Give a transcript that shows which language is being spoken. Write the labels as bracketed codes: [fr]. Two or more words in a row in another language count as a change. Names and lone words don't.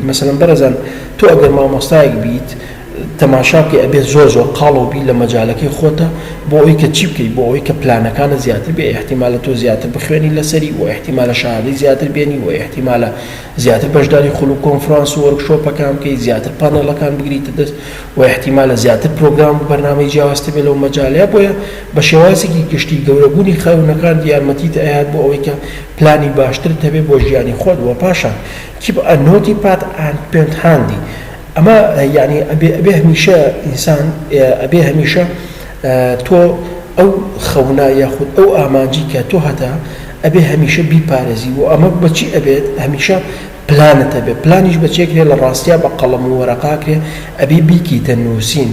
[ckb] مەسەلەن بەرەزان تۆ ئەگەر مامۆستایەک بیت تەماشاکە ئەبێت زۆر قاڵەوبی لە مەجالەکەی خۆتە بۆ ئەوەی کە چی بکەیت، بۆ ئەوەی کە پلانەکانە زیاتر بێ، احتیمالە تۆ زیاتر بخوێنی لەسەری و احتیمالە شاهادەی زیاتر بێنی و احتیمالە زیاتر بەشداری خولو کۆنفرانس و وەرکشۆپەکان بکەیت، زیاتر پانەڵەکان بگریتە دەست و احتیمالە زیاتر پرۆگرام و بەرنامەی جیاوازتر بێت لەو مەجالەیە. بۆیە بە شێوازێکی گشتی گەورەبوونی خەونەکان یارمەتیت ئەیات بۆ ئەوەی کە پلانی باشتر هەبێت بۆ ژیانی خۆت و پاشان [en] keep a notepad and pen handy. [ckb] ئەمە یعنی ئەبێ هەمیشە ئینسان ئەبێ هەمیشە تۆ ئەو خەونە یاخود ئەو ئامانجی کە تۆ هەتا ئەبێ هەمیشە بیپارێزی و ئەمە بەچی ئەبێت هەمیشە پلانت هەبێ. پلانیش بەچێکرێ لە ڕاستیا بە قەڵەم و وەرەقاکرێ ئەبێ بیکیتە نووسین.